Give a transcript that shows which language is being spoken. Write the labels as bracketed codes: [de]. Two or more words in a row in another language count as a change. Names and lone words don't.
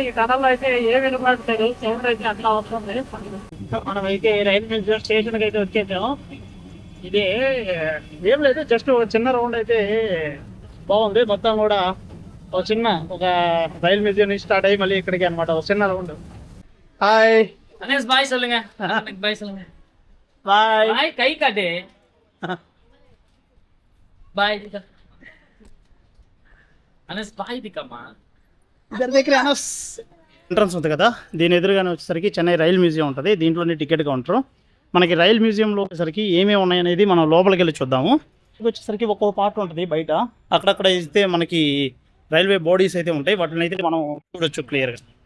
[te] ఈ టనల్ అయితే ఏ వినపడలేదు, సౌండ్ అయితే అట్లా వస్తుంది. మనం అయితే రైల్వే స్టేషన్కి అయితే వచ్చేసాము. ఇది ఏం లేదు, జస్ట్ ఒక చిన్న రౌండ్ అయితే బాగుంది. మొత్తం కూడా ఒక రైల్ మ్యూజియం నుంచి స్టార్ట్ అయ్యి మళ్ళీ ఇక్కడికి అనమాట ఒక చిన్న రౌండ్. హాయ్ [ta] அனேஷ் பாய் சொல்லுங்க. பாய் சொல்லுங்க. [te] బాయ్ [ta] பாய் கை காட்டு. பாய் दिखा. அனேஷ் பாய் दिखाமா. [te] ఇద్దరి దగ్గర ఎంట్రన్స్ ఉంది కదా, దీని ఎదురుగానే వచ్చేసరికి చెన్నై రైల్ మ్యూజియం ఉంటుంది. దీంట్లోనే టికెట్ కౌంటర్. మనకి రైల్ మ్యూజియంలో వచ్చేసరికి ఏమేమి ఉన్నాయనేది మనం లోపలికి వెళ్ళి చూద్దాము. వచ్చేసరికి ఒక్కొక్క పార్ట్ ఉంటుంది బయట. అక్కడక్కడ అయితే మనకి రైల్వే బాడీస్ అయితే ఉంటాయి, వాటిని అయితే మనం చూడొచ్చు క్లియర్గా.